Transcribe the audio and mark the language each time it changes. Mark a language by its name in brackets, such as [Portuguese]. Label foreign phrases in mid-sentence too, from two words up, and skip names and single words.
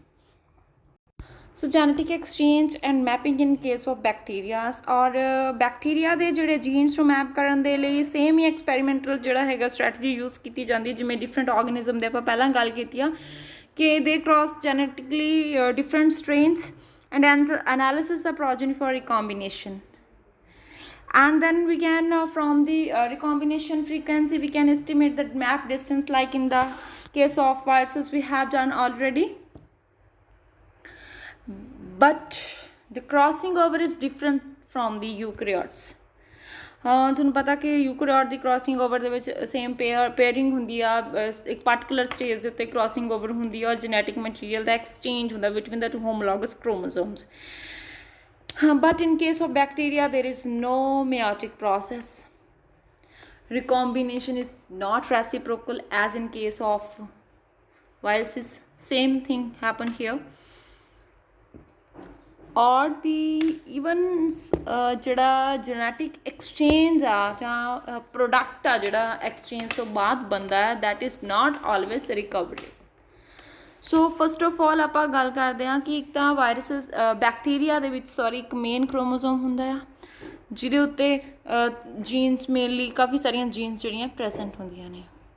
[English] so genetic exchange and mapping in case of bacterias, [Punjabi] ਔਰ ਬੈਕਟੀਰੀਆ ਦੇ ਜਿਹੜੇ ਜੀਨਸ ਨੂੰ ਮੈਪ ਕਰਨ ਦੇ ਲਈ ਸੇਮ ਹੀ ਐਕਸਪੈਰੀਮੈਂਟਲ ਜਿਹੜਾ ਹੈਗਾ ਸਟ੍ਰੈਟਜੀ ਯੂਜ਼ ਕੀਤੀ ਜਾਂਦੀ, ਜਿਵੇਂ ਡਿਫਰੈਂਟ ਆਰਗੇਨਿਜ਼ਮ ਦੇ ਆਪਾਂ ਪਹਿਲਾਂ ਗੱਲ ਕੀਤੀ ਆ ਕਿ ਦੇ ਕ੍ਰਾਸ ਜੈਨੇਟਿਕਲੀ ਡਿਫਰੈਂਟ ਸਟ੍ਰੇਨਸ [English] and analysis of progeny for recombination, and then we can from the recombination frequency we can estimate the map distance, like in the case of viruses we have done already. But the crossing over is different from the eukaryotes. [Punjabi] ਤੁਹਾਨੂੰ ਪਤਾ ਕਿ ਯੂਕੈਰੀਓਟ ਦੀ [English] crossing over [Punjabi] ਦੇ ਵਿੱਚ [English] same pairing [Punjabi] ਹੁੰਦੀ ਆ, ਇੱਕ [English] particular stage [Punjabi] ਦੇ ਉੱਤੇ [English] crossing over [Punjabi] ਹੁੰਦੀ ਆ, ਔਰ [English] genetic material [Punjabi] ਦਾ ਐਕਸਚੇਂਜ ਹੁੰਦਾ [English] between the two homologous chromosomes. but in case of bacteria there is no meiotic process. Recombination is not reciprocal as in case of viruses. Same thing happen here. [Punjabi] ਔਰ [English] the even [Punjabi] ਜਿਹੜਾ [English] genetic exchange [Punjabi] ਆ ਜਾਂ ਪ੍ਰੋਡਕਟ ਆ ਜਿਹੜਾ ਐਕਸਚੇਂਜ ਤੋਂ ਬਾਅਦ ਬਣਦਾ ਹੈ, [English] that is not always recoverable. so first of all [Punjabi] ਆਪਾਂ ਗੱਲ ਕਰਦੇ ਹਾਂ ਕਿ ਇੱਕ ਤਾਂ [English] viruses bacteria [Punjabi] ਦੇ ਵਿੱਚ ਇੱਕ [English] main chromosome [Punjabi] ਹੁੰਦਾ ਆ ਜਿਹਦੇ ਉੱਤੇ ਜੀਨਸ, ਮੇਨਲੀ ਕਾਫੀ ਸਾਰੀਆਂ ਜੀਨਸ ਜਿਹੜੀਆਂ ਪ੍ਰੈਜ਼ੈਂਟ ਹੁੰਦੀਆਂ ਨੇ।